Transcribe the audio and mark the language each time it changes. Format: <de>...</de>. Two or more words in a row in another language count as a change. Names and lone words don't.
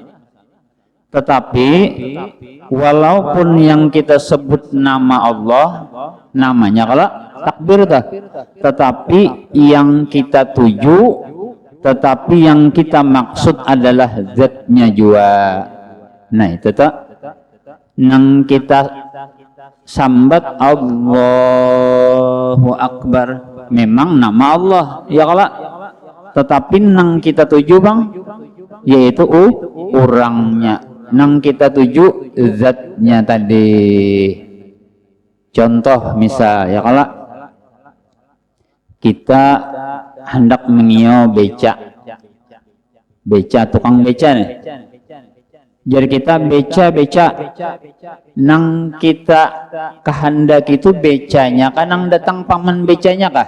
<id>Tetapi walaupun yang kita sebut nama Allah, namanya kalau takbir tetapi yang kita tuju, tetapi yang kita maksud adalah zatnya juga.</id> <bjn>Nah itu nang kita sambat</bjn> <ar>الله أكبر,</ar> <bjn>memang nama Allah ya kalau, tetapi nang kita tuju bang, yaitu orangnya, nang kita tuju zatnya tadi. Contoh misal ya kalau kita hendak mengio beca tukang beca nih, jadi kita beca nang kita kehendak itu becanya kan nang datang paman becanya kah?</bjn>